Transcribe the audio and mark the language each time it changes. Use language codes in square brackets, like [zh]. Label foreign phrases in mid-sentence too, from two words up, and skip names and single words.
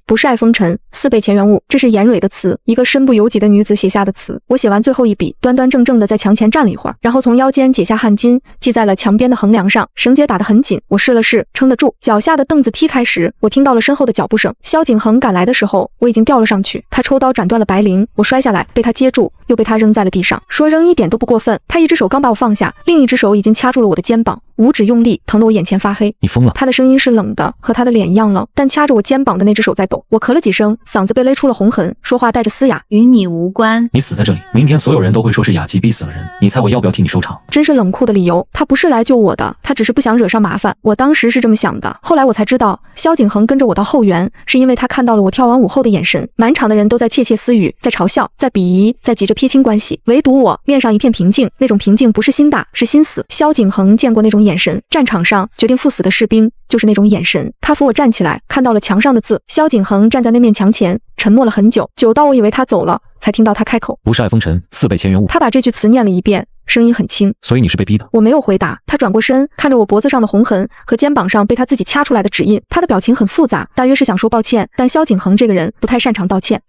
[zh] 不是愛風塵，4倍前緣物。這是嚴蕊的詞，一個身不由己的女子寫下的詞。我寫完最後一筆，端端正正的在牆前站了一會兒，然後從腰間解下汗巾，繫在了牆邊的橫梁上，繩結打得很緊，我試了試，撐得住。腳下的凳子踢開時，我聽到了身後的腳步聲。蕭景恆趕來的時候，我已經掉了上去，他抽刀斬斷了白绫，我摔下來，被他接住，又被他扔在了地上。說扔一點都不過分，他一只手剛把我放下，另一只手已經掐住了我的肩膀，五指用力，疼得我眼前發黑。你瘋了？他的聲音是冷的，和他的臉一樣冷，但掐着我肩膀的那只手在抖。我咳了幾聲，嗓子被勒出了紅痕，說話帶着嘶啞。與你無關。你死在這裡，明天所有人都會說是雅集逼死了人，你猜我要不要替你收場？真是冷酷的理由。他不是來救我的，他只是不想惹上麻煩。我當時是這麼想的，後來我才知道，蕭景恆跟着我到後園，是因為他看到了我跳完舞後的眼神。滿場的人都在竊竊私語，在嘲笑，在鄙夷，在急着撇清關係，唯獨我面上一片平靜，那種平靜不是心大，是心死。蕭景恆見過那種眼神，戰場上決定赴死的士兵就是那種眼神。他扶我站起來，看到了牆上的字。蕭景恆站在那面牆前，沉默了很久，久到我以為他走了， 才聽到他開口： 不是愛風塵，似被前緣誤。他把這句詞念了一遍，聲音很輕。所以你是被逼的？我沒有回答。他轉過身，看着我脖子上的紅痕和肩膀上被他自己掐出來的指印，他的表情很複雜，大約是想說抱歉，但蕭景恆這個人不太擅長道歉。